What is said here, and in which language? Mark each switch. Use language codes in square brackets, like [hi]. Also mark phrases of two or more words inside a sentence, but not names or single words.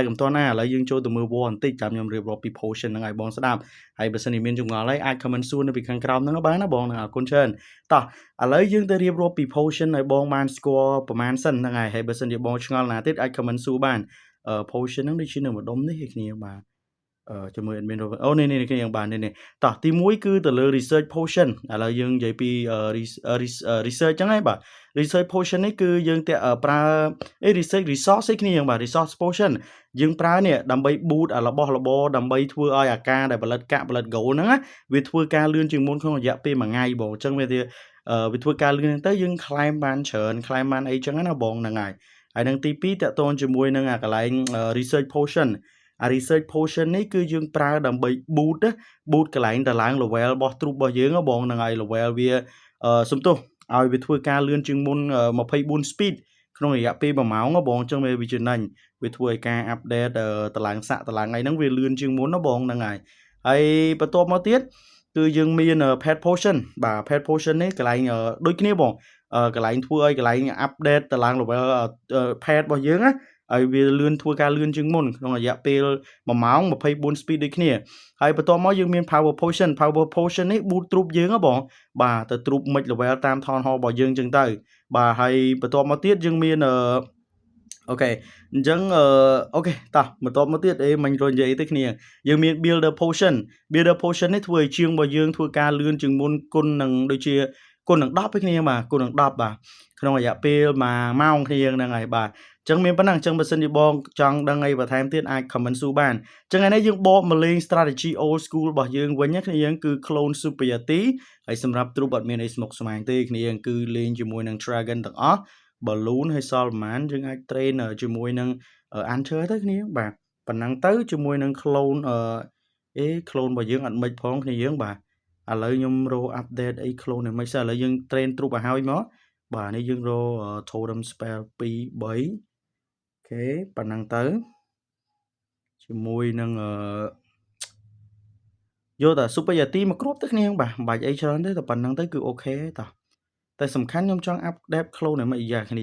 [km] កុំតន់ណាឥឡូវយើងចូលទៅមើល war បន្តិចតាមខ្ញុំរៀបរាប់ពី potion ហ្នឹងឲ្យបងស្ដាប់ហើយបើសិនជាមានចម្ងល់ហើយអាច comment សួរនៅពីខាងក្រោមហ្នឹងបានណាបងអរគុណច្រើនតោះឥឡូវយើងទៅរៀបរាប់ពី potion ឲ្យបងបានស្គាល់ប្រហែលសិនហ្នឹងហើយបើសិនជាបងឆ្ងល់ណាទៀតអាច comment សួរបានpotion ហ្នឹងដូចជានៅម្ដុំនេះឯគ្នាបាទជាមួយ admin អូនេះគ្នាបាននេះតោះទី1គឺទៅលើ [en] research potion [km] ឥឡូវយើងនិយាយពី research ចឹងហើយបាទ [en] research potion [km] នេះគឺយើងតែប្រើ [en] research resource [km] ឯគ្នាបាទ [en] resource potion [km] យើងប្រើនេះដើម្បី boost របស់របរដើម្បីធ្វើឲ្យអាការដែលផលិតកាក់ផលិត gold ហ្នឹងណាវាធ្វើការលឿនជាងមុនក្នុងរយៈពេល1ថ្ងៃបងអញ្ចឹងវាធ្វើការលឿនទៅយើង claim បានច្រើន claim បានអីចឹងណាបងហ្នឹងហើយនឹងទី2តកតងជាមួយនឹងអាកន្លែង [en] research potion research potion [km] នេះគឺយើងប្រើដើម្បី boost កន្លែងឡើង level របស់ troop របស់យើងបងហ្នឹងហើយ level វាសំទោសឲ្យវាធ្វើការលឿនជាងមុន24 speed ក្នុងរយៈពេល1ម៉ោងបងអញ្ចឹងវាចំណេញវាធ្វើឲ្យការ update តឡើងសាក់តឡើងអីហ្នឹងវាលឿនជាងមុនបងហ្នឹងហើយបន្ទាប់មកទៀតគឺយើងមាន [en] pet potion [km] បាទ pet potion នេះកន្លែងដូចគ្នាបងកន្លែងធ្វើឲ្យកន្លែង update តឡើង [en] level pet [km] របស់យើងណាឲ្យវាលឿនធ្វើការលឿនជាងមុនក្នុងរយៈពេល1ម៉ោង24 speed ដូចគ្នាហើយបន្ទាប់មកយើងមាន [en] power potion [km] នេះ [en] boost troop [km] យើង ហ៎បងបាទទៅ [en] troop max level [km] តាម [en] town hall [km] របស់យើងអញ្ចឹងទៅបាទហើយបន្ទាប់មកទៀតយើងមានអូខេអញ្ចឹងអូខេតោះបន្ទាប់មកទៀតមិញរនិយាយទៅគ្នាយើង មាន [en] builder potion [km] នេះធ្វើឲ្យជាងរបស់យើងធ្វើការលឿនជាងមុនគុណនឹងដូចជាគុណនឹង10ឯគ្នាបាទគុណនឹង10បាទ ក្នុងរយៈពេល1ម៉ោងគ្នាហ្នឹងហើយបាទចឹងមានប៉ុណ្ណឹងចឹងបើសិនជាបងចង់ដឹងអីបន្ថែមទៀតអាច comment សួរបានចឹងថ្ងៃនេះយើងបកមកលេង [en] strategy old school [km] របស់យើងវិញគ្នាយើងគឺ [en] clone superiority [km] ហើយសម្រាប់ troop អត់មានអីស្មុគស្មាញទេគ្នាយើងគឺលេងជាមួយនឹង dragon ទាំងអស់ balloon ហើយសល់ប្រហែលយើងអាច train ជាមួយនឹង anchor ទៅគ្នាបាទប៉ុណ្ណឹងទៅជាមួយនឹង clone clone របស់យើងអត់មិនផងគ្នាយើងបាទឥឡូវខ្ញុំរក update អី clone នេះមិនសិនឥឡូវយើង [en] train troop [km] ឲ្យហើយមកបាទនេះយើងរក [en] totem spell [km] 2 3អូខេប៉ុណ្ណឹងទៅជាមួយនឹង យកតែ superiority មកគ្របទៅគ្នាបាទមិនបាច់អីច្រើនទេតែប៉ុណ្ណឹងទៅគឺអូខេតោះតែសំខាន់ខ្ញុំចង់ [en] update clone [km] ឲ្យមិនយ៉ាគ្នា